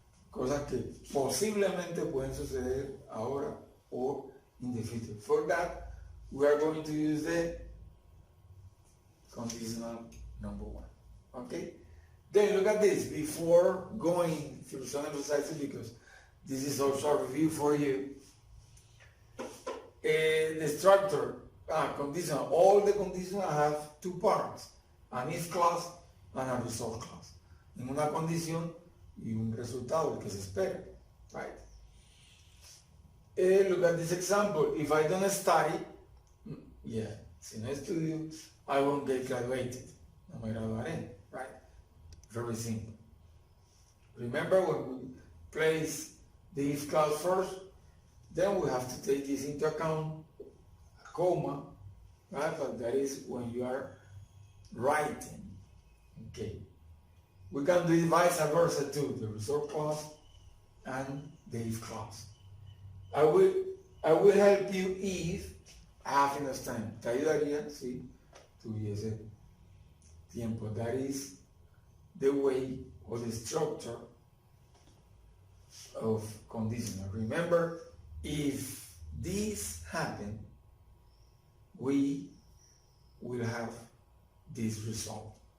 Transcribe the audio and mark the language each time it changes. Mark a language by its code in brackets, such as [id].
[es] Cosas que posiblemente pueden suceder ahora [en] or in the future. For that, we are going to use the conditional number 1. Okay? Then look at this. Before going through some exercises, because this is also a review for you, the structure, conditional, all the conditionals have two parts, an if clause and a result clause. [es] En una condición y un resultado, el que se espera, right? [en] Look at this example. If I don't study, yeah, [es] si no estudio, [en] I won't get graduated. [es] No me graduaré, [en] right? Very simple. Remember when we place the if clause first, then we have to take this into account, a comma, right? But that is when you are writing, okay? We can do vice versa too, the result clause and the if clause. I will help you if I have enough time. [es] Te ayudaría si tuviese tiempo. [en] That is the way or the structure of conditional. Remember, if this happens, we will have this result.